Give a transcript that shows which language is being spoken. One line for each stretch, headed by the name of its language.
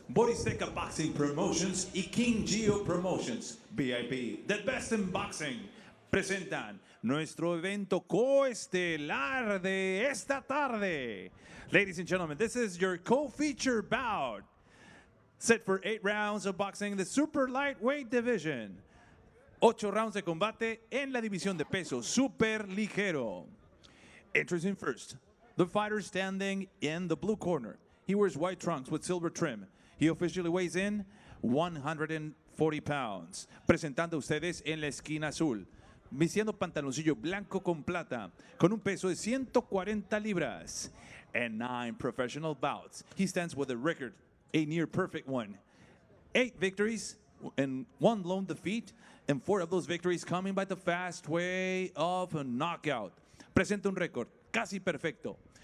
Spanish: Boristeca Boxing Promotions y King Gio Promotions, BIB, the best in boxing, presentan nuestro evento coestelar de esta tarde.
English: Ladies and gentlemen, this is your co-feature bout. Set for 8 rounds of boxing in the super lightweight division.
Spanish: 8 rounds de combate en la división de peso super ligero.
English: Introducing first, the fighter standing in the blue corner. He wears white trunks with silver trim. He officially weighs in 140 pounds.
Spanish: Presentando a ustedes en la esquina azul, vistiendo pantaloncillo blanco con plata, con un peso de 140 libras.
English: And 9 professional bouts. He stands with a record, a near perfect one. 8 victories, and 1 lone defeat, and 4 of those victories coming by the fast way of a knockout.
Spanish: Presenta un récord casi perfecto.